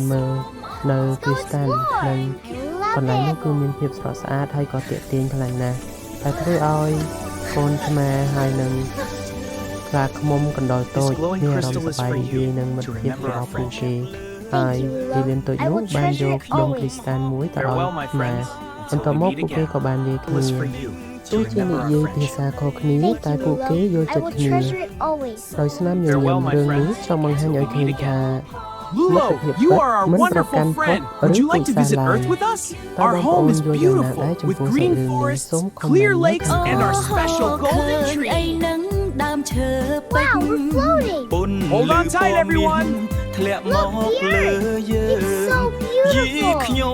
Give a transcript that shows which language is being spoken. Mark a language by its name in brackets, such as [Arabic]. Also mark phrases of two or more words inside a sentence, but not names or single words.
[Khmer] មើលនៅគ្រីស្តាល់និងកន្លែងនោះគឺមានភាពស្រស់ស្អាតហើយក៏ទាក់ទាញខ្លាំងណាស់តែធ្វើឲ្យកូនឆ្មាហើយនឹងខ្លាឃ្មុំកណ្ដុរតូចមានអារម្មណ៍សប្បាយរីករាយនឹងមិត្តភាពរបស់ពួកគេហើយអេលៀនតូចនោះបានយកដុំគ្រីស្តាល់មួយទៅឲ្យឆ្មាបន្ទាប់មកពួកគេក៏បានលាគ្នាទោះជានិយាយភាសាខុសគ្នាតែពួកគេយល់ចិត្តគ្នាដោយស្នាមញញឹមរឿងនេះចង់បង្ហាញឲ្យឃើញថា [English] Lulo, you are our wonderful friend. Would you like to visit Earth with us? Our home is beautiful, with green forests, clear lakes, and our special golden tree. Wow, we're floating. Hold on tight, everyone. Look here. It's so beautiful.